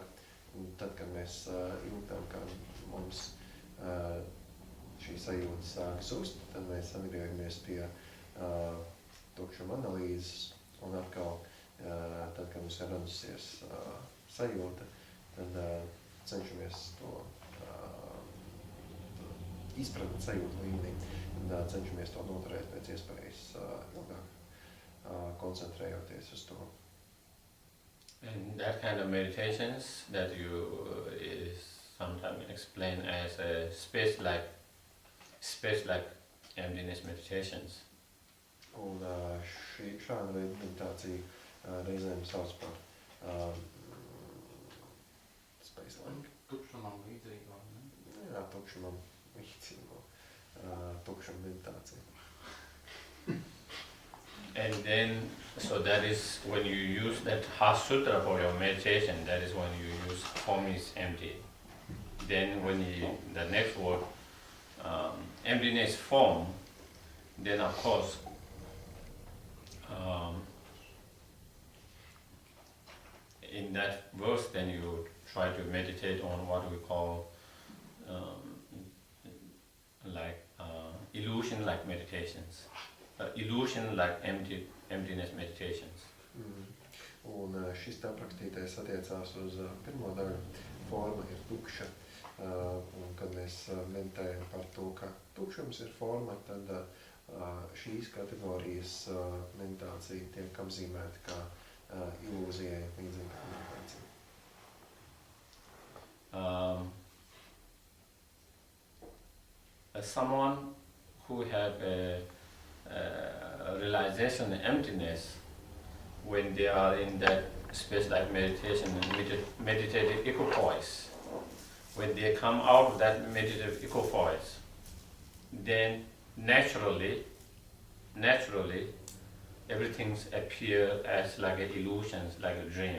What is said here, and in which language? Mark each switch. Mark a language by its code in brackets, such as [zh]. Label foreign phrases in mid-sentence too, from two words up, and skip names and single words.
[lv] Un tad, kad mēs jūtam, ka mums šī sajūta sāk zust, tad mēs atgriežamies pie tukšuma analīzes, un atkal, tad, kad mums ir radusies sajūta, tad cenšamies to izpratni sajūtu līmenī, un cenšamies to noturēt pēc iespējas ilgāk, koncentrējoties uz to. [en] And that kind of meditations that you is sometimes explained as a space-like emptiness meditations. [lv] Un šāda veida meditācija reizēm sauc par space-like. Tukšumam līdzīgo, ne? Jā, tukšumam līdzīgo. Tukšuma meditācija. [en] And then, so that is when you use that Heart Sutra for your meditation, that is when you use form is empty. Then when the next word, emptiness form, then of course, in that verse, then you try to meditate on what we call illusion-like meditations. Illusion-like emptiness meditations. [lv] Un šis te aprakstītais attiecās uz pirmo daļu. Forma ir tukša. Un kad mēs meditējam par to, ka tukšums ir forma, tad šīs kategorijas meditācija tiek apzīmēta kā ilūzijai līdzīga meditācija. [en] Someone who have a realization of emptiness, when they are in that space-like meditation and meditative equipoise, when they come out of that meditative equipoise, then naturally, everything appear as like a illusions, like a dream.